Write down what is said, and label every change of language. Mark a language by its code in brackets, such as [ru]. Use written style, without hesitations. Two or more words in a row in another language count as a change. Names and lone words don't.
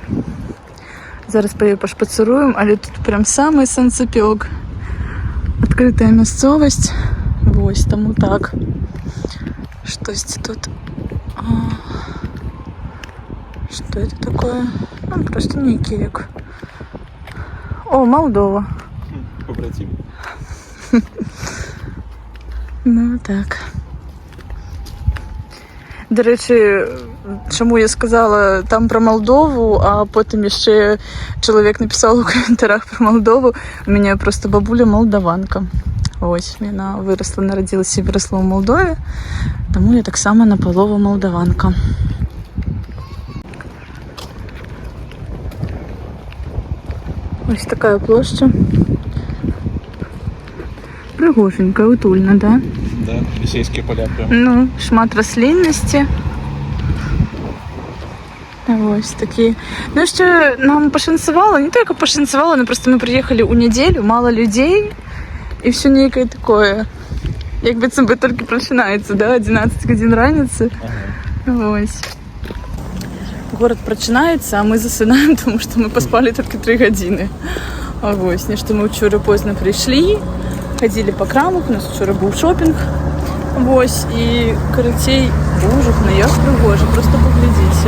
[be] Зараз па ёй пашпацыруем, але тут прям самы санцепёк. Адкрытая мясцовасць. Вось, таму так. Штосьці тут. [ru] Што это такое? [be] Просто нейкі як. О, Молдова. Побратим. Так. До рэчы, чаму я сказала там про Молдову, а потым яшчэ чалавек напісаў у каментарах про Молдову. У мяне просто бабуля молдаванка. Ось, яна вырасла, нарадзілася і вырасла ў Молдове, таму я таксама напалову молдаванка. Ось такая плошча. Прыгоженька, утульна, да? Да, лісейскія поля прям. Шмат расліннасці. Ось такі. [uk] Ще нам пашанцавала, не тільки пашанцавала, но просто ми приїхали у неділю, мало людей, і все нейкае такое. [be] Як быццам бы толькі пачынаецца, да? 11 гадзін раніцы. Ось. [uk] город починається, а ми засинаємо, тому що ми поспали тільки 3 години. А ось, не що ми вчора поздно прийшли, ходили по крамах, у нас вчора був шопінг. Ось, і коротей, боже, ну як пригоже, просто поглядіться.